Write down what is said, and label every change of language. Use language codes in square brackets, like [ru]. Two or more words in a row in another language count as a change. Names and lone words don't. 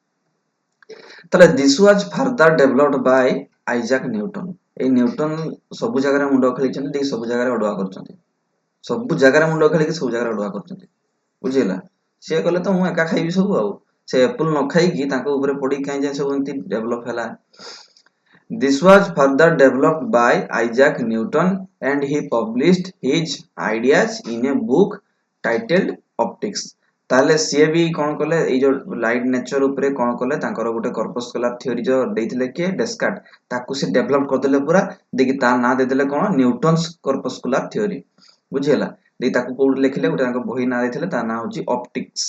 [en] ତାହେଲେ This was further developed by Isaac Newton. [or] ଏଇ ନ୍ୟୁଟନ ସବୁ ଜାଗାରେ ମୁଣ୍ଡ ଖେଳିଛନ୍ତି, ସବୁ ଜାଗାରେ ଅଡୁଆ କରୁଛନ୍ତି, ସବୁ ଜାଗାରେ ମୁଣ୍ଡ ଖେଳିକି ସବୁ ଜାଗାରେ ଅଡୁଆ କରୁଛନ୍ତି, ବୁଝିହେଲା। ସିଏ କହିଲେ ତ ମୁଁ ଏକା ଖାଇବି ସବୁ, ଆଉ ସେ ଏପୁଲ ନ ଖାଇକି ତାଙ୍କ ଉପରେ ପଡିକି କାହିଁ ଯାଏ ସବୁ ଏମିତି ଡେଭଲପ ହେଲା। [en] This was further developed by Isaac Newton and he published his ideas in a book titled Optics. [or] ତାହେଲେ ସିଏ ବି କଣ କଲେ, ଏଇ ଯୋଉ [en] light nature [or] ଉପରେ କଣ କଲେ, ତାଙ୍କର ଗୋଟେ [en] corpuscular theory [or] ଯୋଉ ଦେଇଥିଲେ କିଏ, ଡେସ୍କାର୍ଟ, ତାକୁ ସେ ଡେଭଲପ କରିଦେଲେ ପୁରା, ଦେଇକି ତା ନାଁ ଦେଇଦେଲେ କଣ, ନ୍ୟୁଟନ୍ସ [en] corpuscular theory, [or] ବୁଝିହେଲା। ଦେଇ ତାକୁ କୋଉଠି ଲେଖିଲେ, ଗୋଟେ ତାଙ୍କ ବହି ନାଁ ଦେଇଥିଲେ, ତା ନାଁ ହଉଛି ଅପ୍ଟିକ୍ସ।